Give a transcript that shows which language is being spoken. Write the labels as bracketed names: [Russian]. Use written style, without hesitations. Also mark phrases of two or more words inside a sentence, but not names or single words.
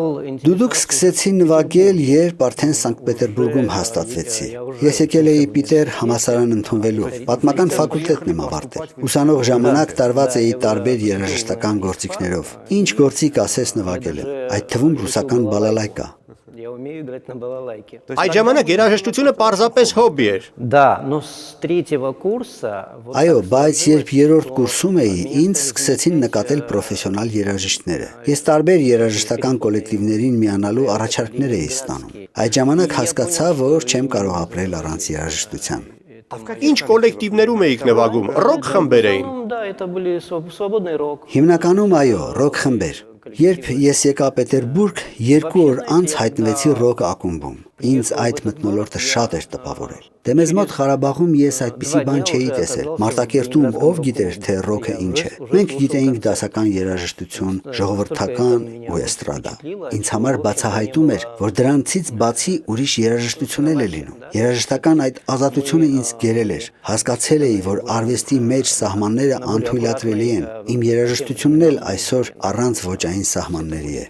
[Armenian] Դուդուկ սկսեցի նվագել, երբ արդեն Սանկտ Պետերբուրգում հաստատվեցի։ Ես եկել էի Պիտեր համալսարան ընդունվելու, պատմական ֆակուլտետն եմ ավարտել։ Ուսանող ժամանակ տարված էի տարբեր երաժշտական գործիքներով։ Ինչ գործիք ասես նվագել եմ, այդ թվում ռուսական բալալայկա։ [Russian] Я умею играть на балалайке։ [Armenian] Այդ ժամանակ երաժշտությունը պարզապես հոբբի էր։ [Russian] Да, но с 3-го курса [Armenian] Այո, բայց երբ երրորդ կուրսում էի, ինձ սկսեցին նկատել պրոֆեսիոնալ երաժիշտները։ Ես տարբեր երաժշտական կոլեկտիվներին միանալու առաջարկներ էի ստանում։ Այդ ժամանակ հասկացա, որ չեմ կարող ապրել առանց երաժշտության։ Ինչ կոլեկտիվներում էիք նվագում, ռոք խմբեր էին։ [Russian] Да, это были свободный рок։ [Armenian] Հիմնականում այո, ռոք խմբեր։ Երբ ես եկա Պետերբուրգ, 2 օր անց հայտնվեցի ռոք ակումբում։ Ինձ այդ մթնոլորտը շատ էր տպավորել։ Դե մեզ մոտ Ղարաբաղում ես այդպիսի բան չէի տեսել։ Մարտակերտում ով գիտեր, թե ռոքը ինչ է։ Մենք գիտեինք դասական երաժշտություն, ժողովրդական ու էստրադա։ Ինձ համար բացահայտում էր, որ դրանցից բացի ուրիշ երաժշտություն էլ է լինում։ Երաժշտական այդ ազատությունը ինձ գերել էր։ Հասկացել էի, որ արվեստի մեջ սահմանները անթույլատրելի են։ Իմ երաժշտությունն էլ այսօր առանց ոճային սահմանների է։